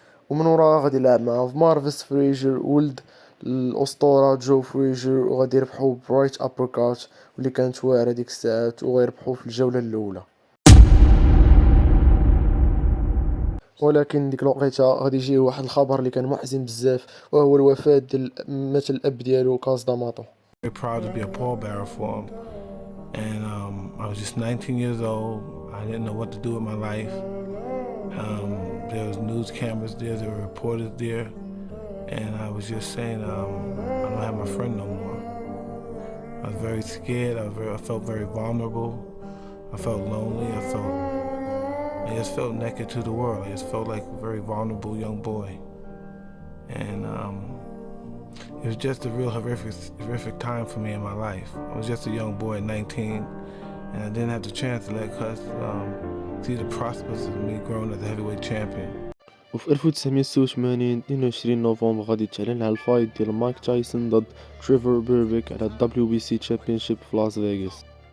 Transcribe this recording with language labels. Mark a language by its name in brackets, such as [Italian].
[Arabic] ومن وراها غادي يلعب مع مارفيس فريجر ولد الاسطوره جو فريجر، وغادي يربحوا برايت ابركات واللي كانت واعره ديك الساعات، وغيربحوا في الجوله الاولى. ولكن ديك الوقيته غادي يجي واحد الخبر اللي كان محزن بزاف، وهو الوفاه ديال مات الاب ديالو كاز داماطو. [English] Very proud to be a pallbearer for him. And I was just 19 years old. I didn't know what to do with my life. There was news cameras there, there were reporters there. And I was just saying, I don't have my friend no more. I was very scared. I felt very vulnerable. I felt lonely. I just felt naked to the world. I just felt like a very vulnerable young boy. And it was just a real horrific time for me in my life. I was just a young boy at 19, and I didn't have the chance to let Cus see the prospects of me growing as a heavyweight champion. [Arabic] وفي 1986 22 نوفمبر غادي تعلن على الفايت ديال مايك تايسون ضد تريفر بيربيك على الدبليو بي سي تشامبيونشيب في لاس فيغاس.